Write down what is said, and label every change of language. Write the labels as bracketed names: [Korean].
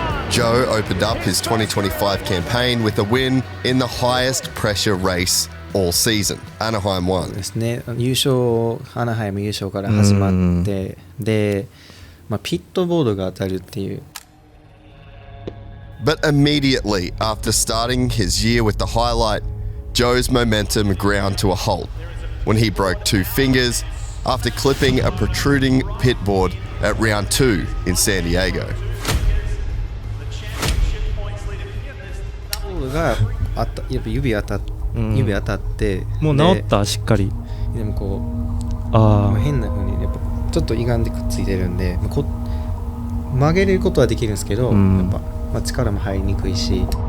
[English] Joe opened up his 2025 campaign with a win in the highest pressure race all season, Anaheim 1. [Japanese] ですね、優勝アナハイム優勝から始まってで、ピットボードが当たるっていう。 [English] But immediately after starting his year with the highlight, Joe's momentum ground to a halt when he broke 2 fingers after clipping a protruding pit board at round 2 in San Diego. [Japanese] があったやっぱ指当たってもう治ったしっかりでもこう変な風にやっぱちょっと歪んでくっついてるんで曲げることはできるんですけど、やっぱ、力も入りにくいし